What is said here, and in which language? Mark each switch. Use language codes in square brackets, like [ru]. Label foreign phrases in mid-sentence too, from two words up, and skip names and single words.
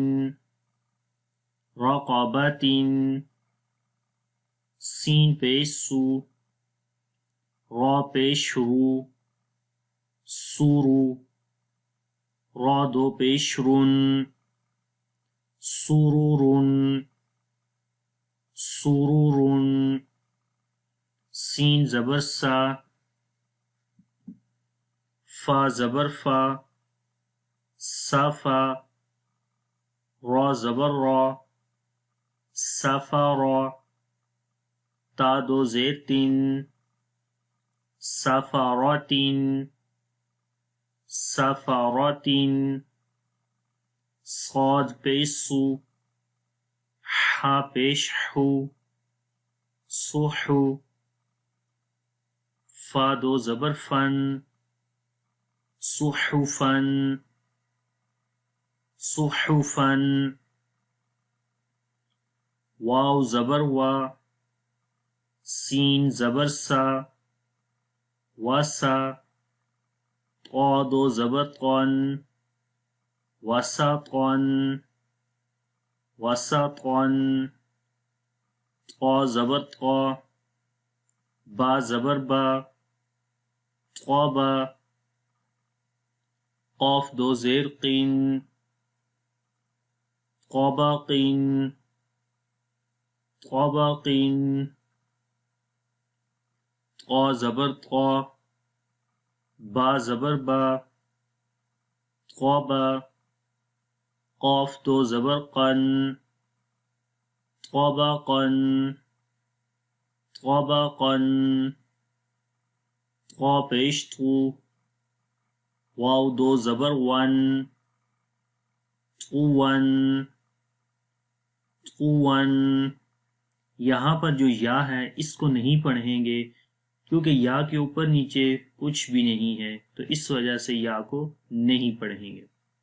[ur] رقابات، سین پیش سو، را پیش رو، سورو، را دو پیش رن، سرورن، سرورن، سین زبر سا، فا زبر فا، صافا، زبر را سفر تا دو زیر تین سفرات سفرات صاد پیش سو ح پیش حو صحو فا دو زبر فن صحفا صحفا واو زبر وا سین زبر سا وسا طا دو زبر طن وسطا وسطا طا زبر طا با زبر با طابا قاف دو زیر قین طابقین طابقین طا زبر طا با زبر با طابا قاف دو زبر قن طابقا طابقا طا پیش تو واو دو زبر ون طون طون یہاں پر جو یا ہے اس کو نہیں پڑھیں گے کیونکہ یا کے اوپر نیچے کچھ بھی نہیں ہے، تو اس وجہ سے یا کو نہیں پڑھیں گے۔